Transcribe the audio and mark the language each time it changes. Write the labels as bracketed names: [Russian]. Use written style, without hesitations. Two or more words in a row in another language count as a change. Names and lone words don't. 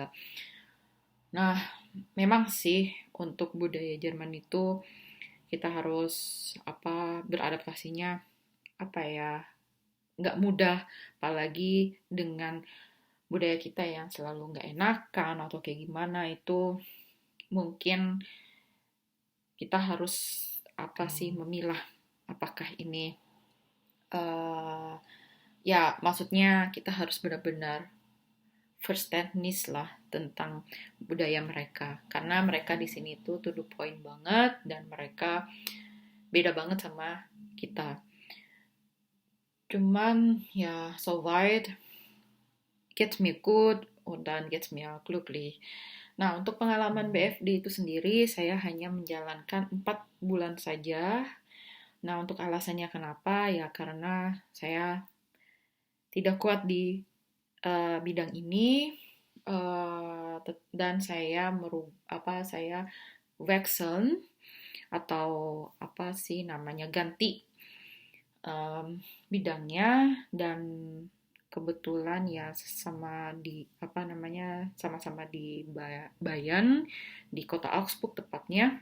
[Indonesian] Nah, memang sih untuk budaya Jerman itu kita harus beradaptasinya apa ya nggak mudah, apalagi dengan budaya kita yang selalu nggak enakan atau kayak gimana. Itu mungkin kita harus memilah apakah ini ya maksudnya kita harus benar-benar [English] first techniques [Indonesian] lah tentang budaya mereka, karena mereka di sini tuh [English] to the point [Indonesian] banget dan mereka beda banget sama kita. Cuman ya [German] soweit geht's mir gut und dann geht's mir glücklich. [Indonesian] Nah, untuk pengalaman BFD itu sendiri saya hanya menjalankan 4 bulan saja. Nah, untuk alasannya kenapa ya karena saya tidak kuat di bidang ini, dan saya wechseln atau ganti bidangnya, dan kebetulan ya sama-sama di Bayern, di kota Augsburg tepatnya.